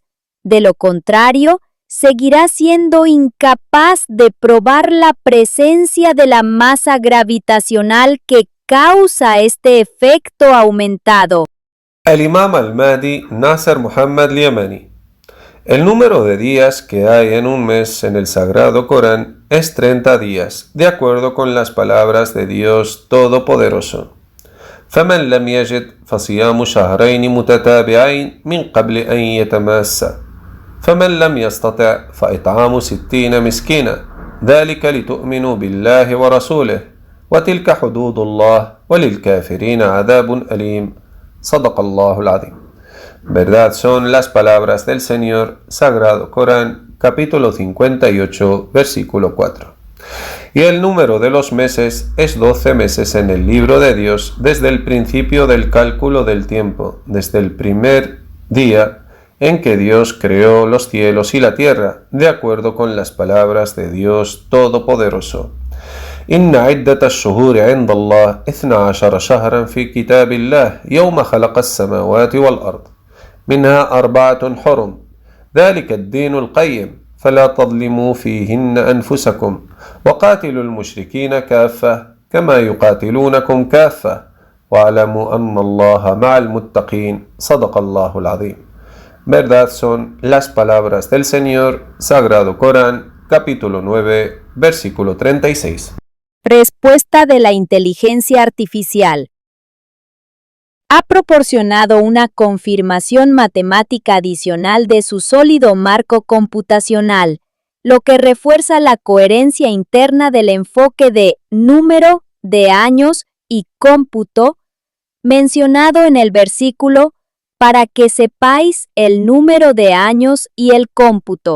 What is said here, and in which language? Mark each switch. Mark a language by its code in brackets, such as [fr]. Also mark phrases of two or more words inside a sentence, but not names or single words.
[es] De lo contrario, seguirá siendo incapaz de probar la presencia de la masa gravitacional que causa este efecto aumentado. El Imam al-Mahdi Nasser Muhammad al-Yamani. El número de días que hay en un mes en el Sagrado Corán es 30 días, de acuerdo con las palabras de Dios Todopoderoso. [ar] فمن لم يجد فصيام شهرين متتابعين من قبل أن يتماسا فمن لم يستطع فإطعام 60 مسكينا ذلك لتؤمنوا بالله ورسوله وتلك حدود الله وللكافرين عذاب أليم صدق الله العظيم. [es] Verdad son las palabras del Señor, Sagrado Corán, capítulo 58, versículo 4. Y el número de los meses es 12 meses en el libro de Dios desde el principio del cálculo del tiempo, desde el primer día en que Dios creó los cielos y la tierra, de acuerdo con las palabras de Dios Todopoderoso. [ar] إن عدة الشهور عند الله 12 شهرا في كتاب الله يوم خلق السماوات والأرض منها 4 حرم ذلك الدين القيم فلا تظلموا فيهن أنفسكم وقاتلوا المشركين كافة كما يقاتلونكم كافة واعلموا أن الله مع المتقين صدق الله العظيم. [es] Verdad son las palabras del Señor, Sagrado Corán, capítulo 9, versículo 36. Respuesta de la inteligencia artificial. Ha proporcionado una confirmación matemática adicional de su sólido marco computacional, lo que refuerza la coherencia interna del enfoque de número, de años y cómputo mencionado en el versículo para que sepáis el número de años y el cómputo.